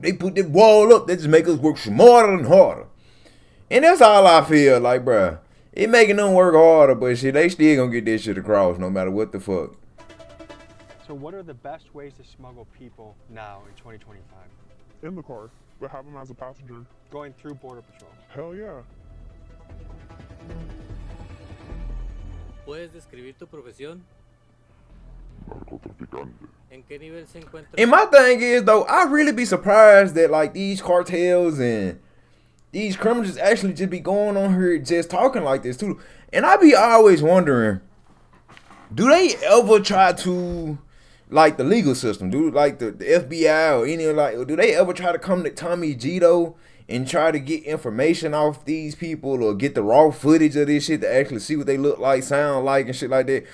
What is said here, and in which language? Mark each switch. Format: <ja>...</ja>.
<en>They put that wall up. They just make us work smarter and harder. And that's all I feel like, bruh. It making them work harder, but shit, they still gonna get this shit across no matter what the fuck. So what are the best ways to smuggle people now in 2025? In the car, but have them as a passenger. Going through Border Patrol. Hell yeah.</en> <es>¿Puedes describir tu profesión? Narcotraficante. ¿En qué nivel se encuentra?</es> <en>And my thing is though, I really be surprised that like these cartels and these criminals actually just be going on here just talking like this too. And I be always wondering, do they ever try to, like the legal system, like the FBI or any like, do they ever try to come to TommyG though and try to get information off these people or get the raw footage of this shit to actually see what they look like, sound like and shit like that?</en>